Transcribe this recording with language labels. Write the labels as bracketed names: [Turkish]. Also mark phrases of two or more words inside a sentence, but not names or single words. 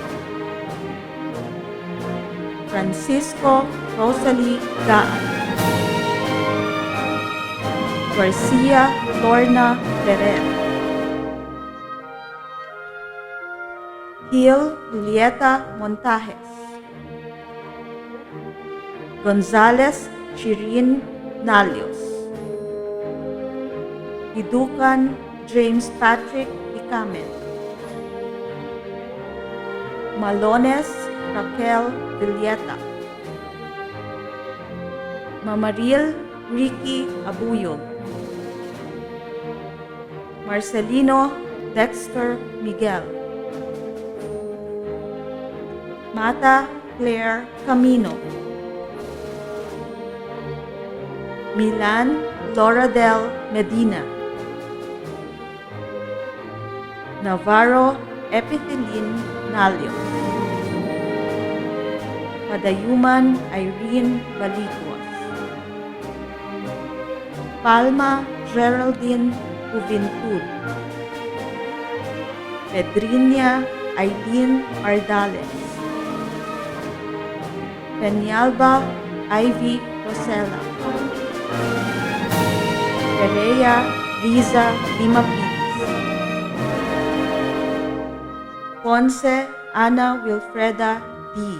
[Filipino] Francisco Rosalie Gaan, Garcia Lorna Ferrer, Gil Julieta Montajes, Gonzales Shirin Nalios, Idukan James Patrick Icamen, Malones Raquel Villeta, Mamaril Ricky Abuyog, Marcelino Dexter Miguel, Mata Claire Camino, Milan Laura del Medina, Navarro Epithelin Nalio, Padayuman Irene Baliguas, Palma Geraldine Juventud, Pedrinia Aileen Ardales, Peñalba Ivy Rosella, Perea Liza Limapilis, Ponce Ana Wilfreda D.